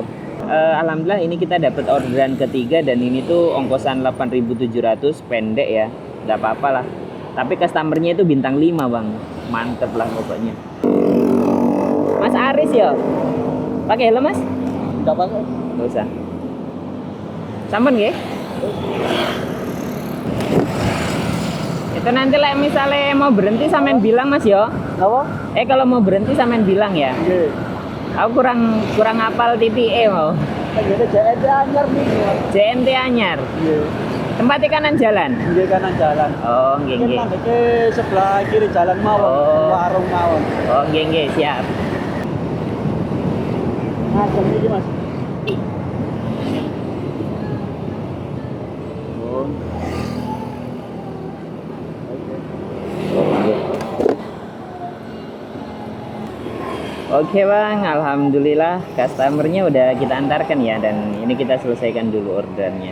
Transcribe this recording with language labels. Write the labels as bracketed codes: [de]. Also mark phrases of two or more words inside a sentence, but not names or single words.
[id] Alhamdulillah ini kita dapat orderan ketiga dan ini tuh ongkosan 8.700 pendek ya. Enggak apa-apa lah. Tapi customernya itu bintang 5, Bang. Mantep lah pokoknya. Mas Aris ya? Pakai helm, Mas? Enggak pakai. Enggak usah. [jv] Sampun nggih? [id] Itu nanti lah misalnya mau berhenti sampean bilang, Mas yo. Apa? Kalau mau berhenti sampean bilang ya. [jv] Nggih. [id] Aku kurang hafal titik mau. Jadi JNT anyar nih. [jv] JNT anyar. Nggih. [id] Tempatnya kanan jalan. Nggih kanan jalan. [jv] Oh, nggih [id] Mungkin [jv] nggih. [id] mandeke sebelah kiri jalan mawon, Oh. [jv] warung mawon. Oh, nggih nggih, [id] siap. Nah, jam ini Mas. Oh. Oke Bang, alhamdulillah customernya udah kita antarkan ya dan ini kita selesaikan dulu ordernya.